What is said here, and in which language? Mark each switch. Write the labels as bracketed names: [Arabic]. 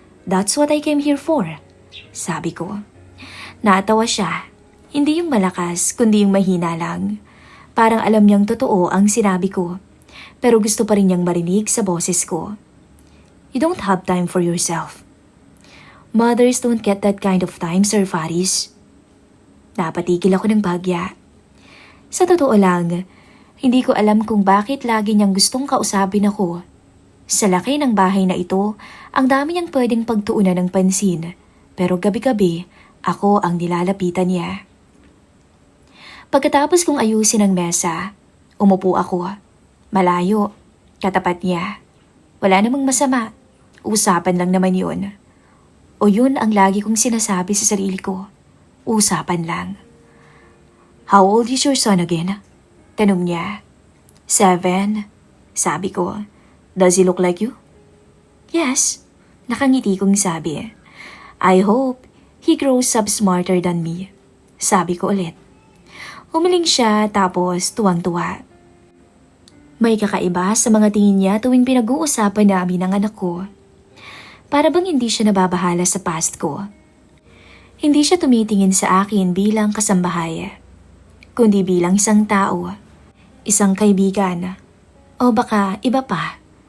[English] "That's what I came here for," [Filipino] sabi ko. Natawa siya. Hindi yung malakas, kundi yung mahina lang. Parang alam niyang totoo ang sinabi ko. Pero gusto pa rin niyang marinig sa boses ko. [English] "You don't have time for yourself." "Mothers don't get that kind of time, Sir Faris." [Filipino] Napatigil ako ng bagya. Sa totoo lang, hindi ko alam kung bakit lagi niyang gustong kausapin ako. Sa laki ng bahay na ito, ang dami niyang pwedeng pagtuunan ng pansin. Pero gabi-gabi, ako ang nilalapitan niya. Pagkatapos kong ayusin ang mesa, umupo ako. Malayo, katapat niya. Wala namang masama. Usapan lang naman yun. O yun ang lagi kong sinasabi sa sarili ko. Usapan lang. [English] "How old is your son again?" [Filipino] Tanong niya. 7, sabi ko. [English] "Does he look like you?" [Filipino] "Yes," nakangiti kong sabi. [English] "I hope he grows up smarter than me," [Filipino] sabi ko ulit. Umiling siya tapos tuwang-tuwa. May kakaiba sa mga tingin niya tuwing pinag-uusapan namin ang anak ko. Para bang hindi siya nababahala sa past ko. Hindi siya tumitingin sa akin bilang kasambahay, kundi bilang isang tao, isang kaibigan, o baka iba pa.